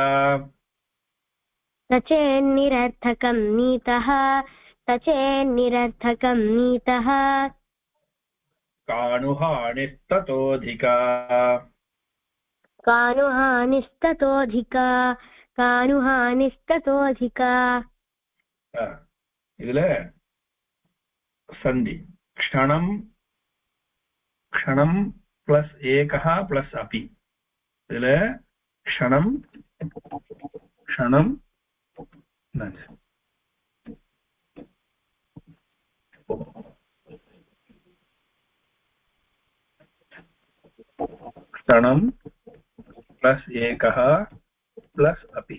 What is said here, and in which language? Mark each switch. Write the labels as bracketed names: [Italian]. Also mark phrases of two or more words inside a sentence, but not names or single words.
[Sanskrit] स चेन्निरर्थकं नीतः स चेन्निरर्थकं नीतः कानुहानिस्ततोऽधिका कानुहानिस्ततोऽधिका कानुहानिस्ततोऽधिका. [Tamil] இதுல சந்தி [Sanskrit] क्षणम् क्षणम् [Tamil] பிளஸ் ஏகः பிளஸ் அபி. இதுல [Sanskrit] क्षणम् क्षणम् क्षणम् [Tamil] பிளஸ் ஏகः பிளஸ் அபி.